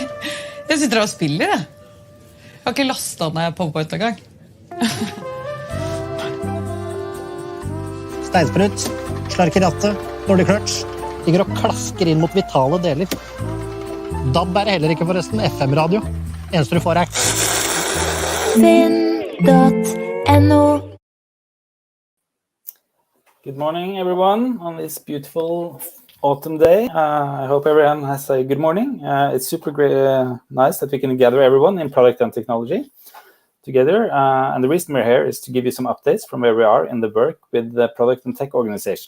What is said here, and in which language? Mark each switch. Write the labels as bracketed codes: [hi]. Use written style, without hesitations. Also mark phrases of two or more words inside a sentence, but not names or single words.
[no] Jeg sitter og spiller, jeg. Jeg har ikke lastet ned PowerPoint en gang. Steinsprut, slarker rattet, dårlig kløtsj. Ligger og klasker inn mot vitale deler. DAB er det heller ikke forresten, FM-radio. Eneste du får er... Finn.no. [en] Good morning, everyone, on this beautiful autumn day. I hope everyone has a good morning. It's super great, nice that we can gather everyone in product and technology together. And the reason we're here is to give you some updates from where we are in the work with the product and tech organization.